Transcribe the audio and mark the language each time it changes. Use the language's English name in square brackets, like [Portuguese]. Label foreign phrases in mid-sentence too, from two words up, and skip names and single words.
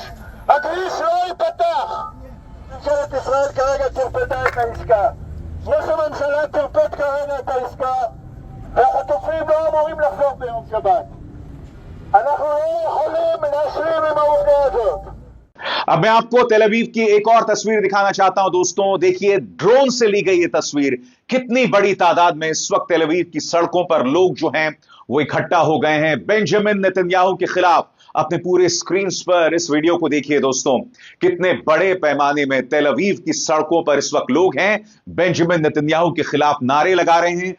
[Hebrew] הכביש לא ייפתח. ממשלת ישראל כרגע טרפדה את העסקה. ראש הממשלה טרפד כרגע את העסקה והחטופים לא אמורים לחזור ביום שבת. אנחנו לא יכולים להשלים עם העובדה הזאת. [Hindi] अब मैं आपको तेल अवीव की एक और तस्वीर दिखाना चाहता हूं दोस्तों। देखिए, ड्रोन से ली गई यह तस्वीर। कितनी बड़ी तादाद में इस वक्त तेल अवीव की सड़कों पर लोग जो हैं वो इकट्ठा हो गए हैं बेंजामिन नेतन्याहू के खिलाफ। अपने पूरे स्क्रीन पर इस वीडियो को देखिए दोस्तों, कितने बड़े पैमाने में तेल अवीव की सड़कों पर इस वक्त लोग हैं बेंजामिन नेतन्याहू के खिलाफ नारे लगा रहे हैं।